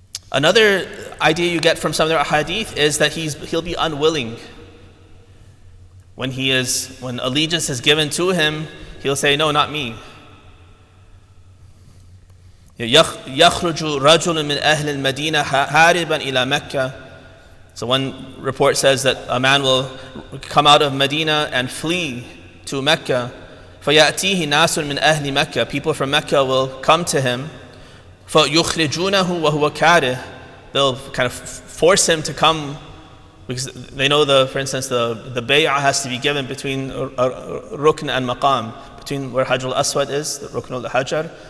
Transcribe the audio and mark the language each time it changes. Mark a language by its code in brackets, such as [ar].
[en] Another idea you get from some of their hadith is that he'll be unwilling. When allegiance is given to him, he'll say, no, not me. [ar] يخرج رجل من أهل المدينة هاربا إلى مكة. [en] So one report says that a man will come out of Medina and flee to Mecca. [ar] فيأتيه ناس من أهل مكة. [en] People from Mecca will come to him. [ar] فيخرجونه وهو كاره. [en] They'll kind of force him to come because they know for instance the bay'ah has to be given between rukn and maqam, between where Hajr al-Aswad is, the rukn al-Hajar,